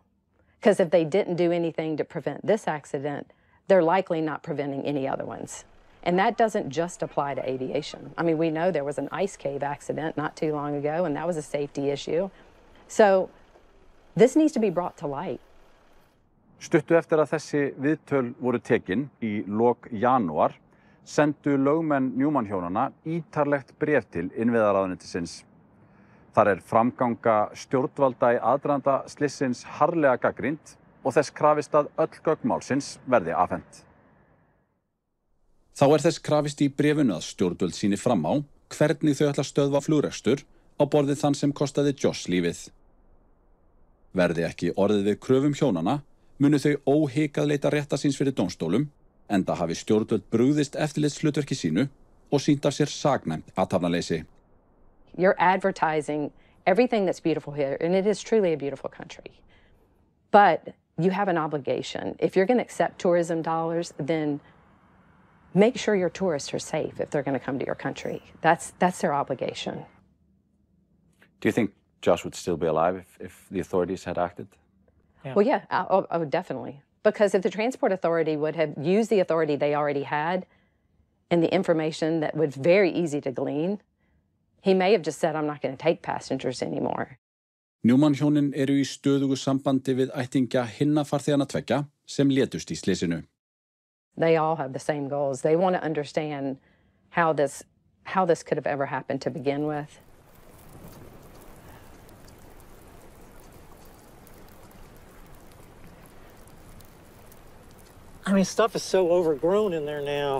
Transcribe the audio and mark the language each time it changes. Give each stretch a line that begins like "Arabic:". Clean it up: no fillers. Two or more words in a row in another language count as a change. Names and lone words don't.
English: Because if they didn't do anything to prevent this accident, they're likely not preventing any other ones. And that doesn't just apply to aviation. I mean, we know there was an ice cave accident not too long ago, and that was a safety issue. So this needs to be brought to light.
Icelandic: Stuttu eftir að þessi viðtöl voru tekin í lok janúar sendu lögmenn Newman-hjónanna ítarlegt bréf til innviðaráðuneytisins. Þar framganga stjórnvalda í aðdraganda slissins harðlega gagnrýnd og þess krafist að öll gögn málsins verði afhent. Þá þess krafist í bréfinu að stjórnvöld sýni fram á hvernig þau ætla að stöðva flugrekstur á borðið þann sem kostaði Josh lífið. Verði ekki orðið við kröfum hjónanna, munu þau óhikað leita rétta síns fyrir dómstólum, enda hafi stjórnvöld brugðist eftirlitshlutverki sínu og sýnt af sér saknæmt athafnaleysi.
English: You're advertising everything that's beautiful here, and it is truly a beautiful country. But you have an obligation. If you're going to accept tourism dollars, then make sure your tourists are safe if they're going to come to your country. That's their obligation. Do you think Josh would still be alive if the authorities had acted? Yeah. Well, yeah, I would definitely. Because if the Transport Authority would have used the authority they already had and the information that was very easy to glean, he may have just said, I'm not going to take passengers anymore.
Icelandic: Newman-hjónin í stöðugu sambandi við ættingja hinna farþeganna tveggja sem létust í slysinu.
English: They all have the same goals. They want to understand how this could have ever happened to begin with. I mean, stuff is so overgrown in there now.